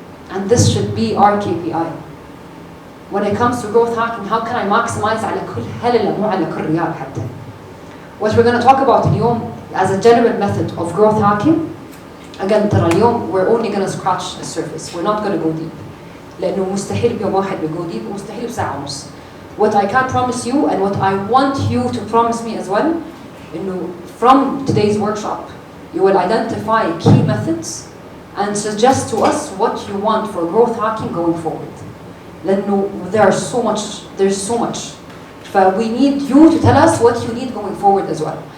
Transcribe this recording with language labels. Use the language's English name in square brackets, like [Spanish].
[English] And this should be our KPI. When it comes to growth hacking, how can I maximize [Arabic] على كل هللة مو على كل ريال حتى. [English] What we're going to talk about [Arabic] اليوم [English] as a general method of growth hacking, again [Arabic] ترى اليوم [English] we're only going to scratch the surface. We're not going to go deep. [Arabic] لأنه مستحيل بيوم واحد [English] go deep [Arabic] ومستحيل بساعة ونص. [English] What I can promise you and what I want you to promise me as well, from today's workshop, you will identify key methods and suggest to us what you want for growth hacking going forward. There's so much. But we need you to tell us what you need going forward as well.